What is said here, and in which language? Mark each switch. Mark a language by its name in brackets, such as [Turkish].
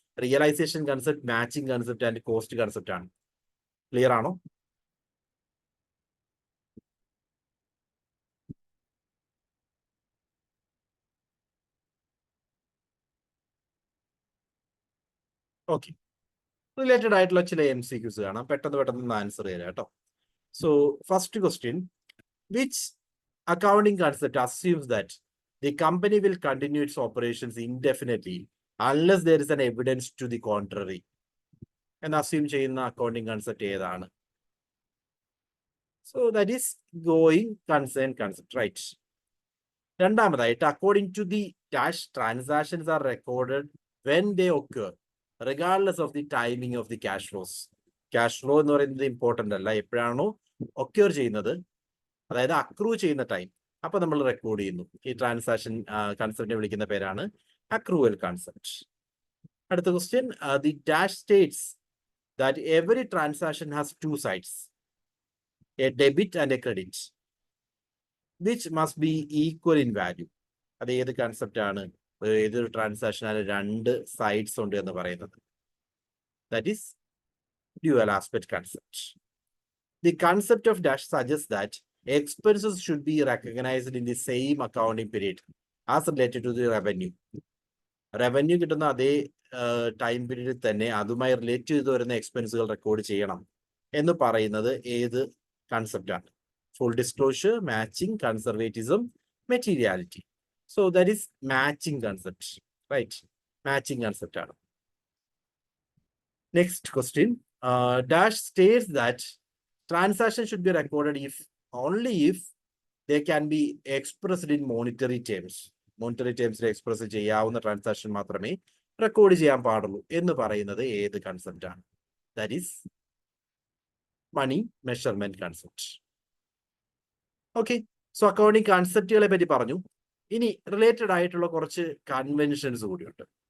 [Malayalam] Realisation concept, matching concept and cost concept ആണ്. Clear ആണോ? Okay, related ആയിട്ടുള്ള ചില MCQs കാണാം. പെട്ടെന്ന് ആൻസർ ചെയ്യാം കേട്ടോ. [English] so first question, which accounting concept assumes that the company will continue its operations indefinitely unless there is an evidence to the contrary [Malayalam] എന്ന് assume ചെയ്യുന്ന അക്കൗണ്ടിംഗ് കൺസെപ്റ്റ് ഏതാണ്? [English] So that is going concern concept, right. രണ്ടാമതായിട്ട്, according to the dash transactions are recorded when they occur regardless of the timing of the cash flows. [Malayalam] Cash flow എന്ന് പറയുന്നത് important അല്ല, എപ്പോഴാണോ occur ചെയ്യുന്നത്, അതായത് accrue ചെയ്യുന്ന time, അപ്പൊ നമ്മൾ റെക്കോർഡ് ചെയ്യുന്നു. ഈ ട്രാൻസാക്ഷൻ കൺസെപ്റ്റിനെ വിളിക്കുന്ന പേരാണ് അക്രൂവൽ കൺസെപ്റ്റ്. [English] അടുത്ത question, the dash states that every transaction has two sides, a debit and a credit, which must be equal in value. [Malayalam] അത് ഏത് കൺസെപ്റ്റ് ആണ്? ഏതൊരു ട്രാൻസാക്ഷനാണ് രണ്ട് സൈഡ്സ് ഉണ്ട് എന്ന് പറയുന്നത്? [English] That is dual aspect concept. The concept of dash suggests that expenses should be recognized in the same accounting period as related to the revenue. [Malayalam] Revenue കിട്ടുന്ന അതേ ടൈം പീരീഡിൽ തന്നെ അതുമായി റിലേറ്റ് ചെയ്ത് വരുന്ന എക്സ്പെൻസുകൾ റെക്കോർഡ് ചെയ്യണം എന്ന് പറയുന്നത് ഏത് കൺസെപ്റ്റാണ്? [English] Full disclosure, matching, conservatism, materiality. So that is matching concept, right? [Malayalam] Matching concept ആണ്. [English] Next question, dash states that transaction should be recorded only if they can be expressed in monetary terms. [Malayalam] Monetary terms express ചെയ്യാവുന്ന transaction മാത്രമേ record ചെയ്യാൻ പാടുള്ളൂ എന്ന് പറയുന്നത് ഏത് concept ആണ്? [English] That is money measurement concept. [Malayalam] Okay, so accounting കൺസെപ്റ്റുകളെ പറ്റി പറഞ്ഞു. ഇനി റിലേറ്റഡ് ആയിട്ടുള്ള കുറച്ച് കൺവെൻഷൻസ് കൂടിയുണ്ട്.